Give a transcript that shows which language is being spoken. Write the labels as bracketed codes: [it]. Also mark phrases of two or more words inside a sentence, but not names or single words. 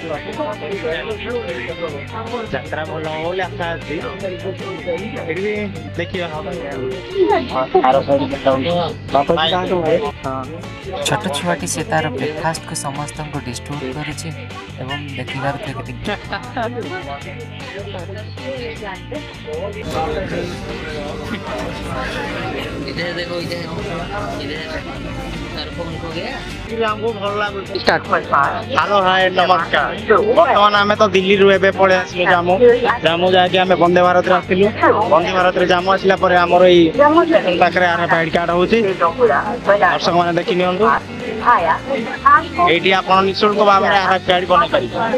[or] ଯାତ୍ରା ଭଲ ହବ ବୋଲି ଆଶା ଅଛି। ଏଠି ବି ଦେଖିବା। ଛୋଟ ଛୁଆଟି ସେ ତାର ବ୍ରେକଫାଷ୍ଟକୁ ସମସ୍ତଙ୍କୁ ଡିଷ୍ଟ୍ରିବ୍ୟୁଟ୍ କରିଛି ଏବଂ ଦେଖିପାରୁଥିବେ କେତେ [hi] इधर देखो इधर फोन खो गया। [or] ଆମକୁ ଭଲ ଲାଗୁଛି। [en] hello hi [or] ନମସ୍କାର। ବର୍ତ୍ତମାନ ଆମେ ତ ଦିଲ୍ଲୀରୁ ଏବେ ପଳେଇ ଆସିଲୁ ଜାମ୍ମୁ। ଜାମ୍ମୁ ଯାଇକି ଆମେ ବନ୍ଦେ ଭାରତରେ ଆସିଲୁ। ବନ୍ଦେ ଭାରତରେ ଜାମ୍ମୁ ଆସିଲା ପରେ ଆମର ଏଇ ପାଖରେ [en] ID card [or] ହଉଛି, ଦର୍ଶକ ମାନେ ଦେଖି ନିଅନ୍ତୁ। ଏଇଠି ଆପଣ ନିଃଶୁଳ୍କ ଭାବରେ କାର୍ଡ ବନେଇ ପାରିବେ।